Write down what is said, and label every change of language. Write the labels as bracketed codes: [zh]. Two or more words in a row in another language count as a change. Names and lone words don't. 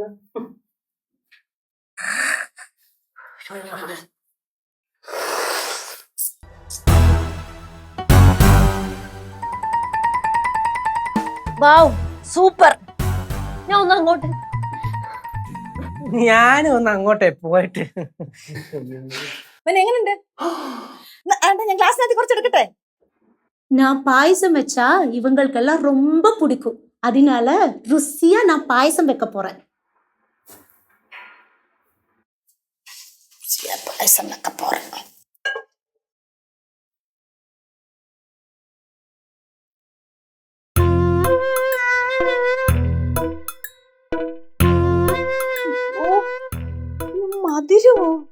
[ml] വാവ്, സൂപ്പർ. ഞാൻ ഒന്ന് അങ്ങോട്ട്. ഞാനും ഒന്ന് അങ്ങോട്ടേ പോയിട്ട്. എങ്ങനെയുണ്ട്? ഞാൻ ക്ലാസ്സിനകത്ത് കുറച്ച് എടുക്കട്ടെ? [ta] நான் பாயசம் வச்சா இவங்களுக்கெல்லாம் ரொம்ப பிடிக்கும். அதனால ருசியா நான் பாயசம் வைக்க போறேன். பாயசம் வெக்க போறேன். [ml] മധുരവോ?